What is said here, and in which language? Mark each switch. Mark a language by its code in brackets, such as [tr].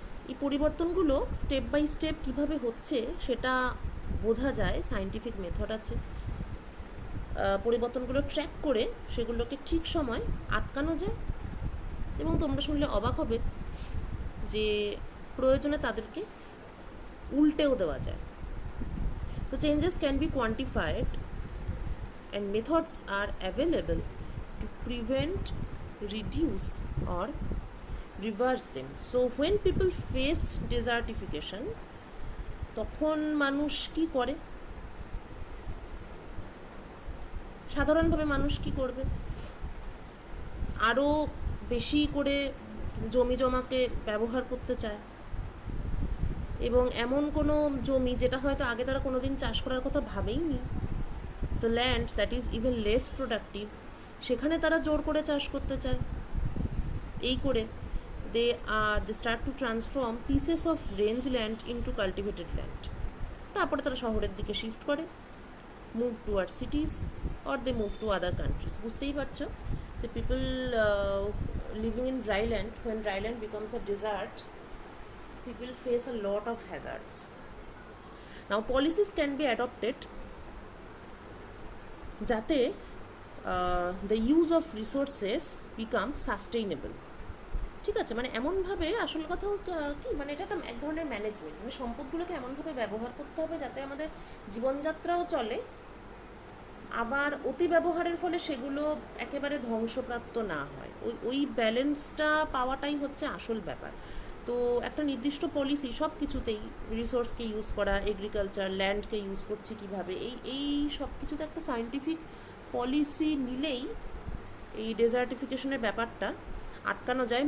[bn] এই পরিবর্তনগুলো step by step কীভাবে হচ্ছে সেটা বোঝা যায়, সায়েন্টিফিক মেথড আছে। পরিবর্তনগুলো ট্র্যাক করে সেগুলোকে ঠিক সময় আটকানো যায়, এবং তোমরা শুনলে অবাক হবে যে প্রয়োজনে তাদেরকে উল্টেও দেওয়া যায়। [en] তো changes can be quantified and methods are available to prevent, reduce or reverse them. So when people face desertification, [bn] তখন মানুষ কি করে? সাধারণভাবে মানুষ কি করবে? আরও বেশি করে জমি জমাকে ব্যবহার করতে চায়, এবং এমন কোনো জমি যেটা হয়তো আগে তারা কোনোদিন চাষ করার কথা ভাবেইনি, [en] the land that is even less productive, [bn] সেখানে তারা জোর করে চাষ করতে চায়। এই করে [en] they start to transform pieces of range land into cultivated land. [bn] তারপরে তারা শহরের দিকে শিফট করে, [en] Move toward cities, or they move to other countries. [bn] বুঝতেই পারছো যে [en] people living in dry land, when dry land becomes a desert, people face a lot of hazards. Now policies can be adopted যাতে the use of resources become sustainable. [bn] ঠিক আছে, মানে এমনভাবে, আসল কথা কি, মানে এটা একটা এক ধরনের ম্যানেজমেন্ট, মানে সম্পদগুলোকে এমনভাবে ব্যবহার করতে হবে যাতে আমাদের জীবনযাত্রাও চলে, আবার অতি ব্যবহারের ফলে সেগুলো একেবারে ধ্বংসপ্রাপ্ত না হয়। ওই ব্যালেন্সটা পাওয়াটাই হচ্ছে আসল ব্যাপার। তো একটা নির্দিষ্ট পলিসি সব কিছুতেই, রিসোর্সকে ইউজ করা, এগ্রিকালচার, ল্যান্ডকে ইউজ করছি কীভাবে, এই সব কিছুতে একটা সায়েন্টিফিক পলিসি নিলেই এই ডেজার্টিফিকেশনের ব্যাপারটা আটকানো যায়।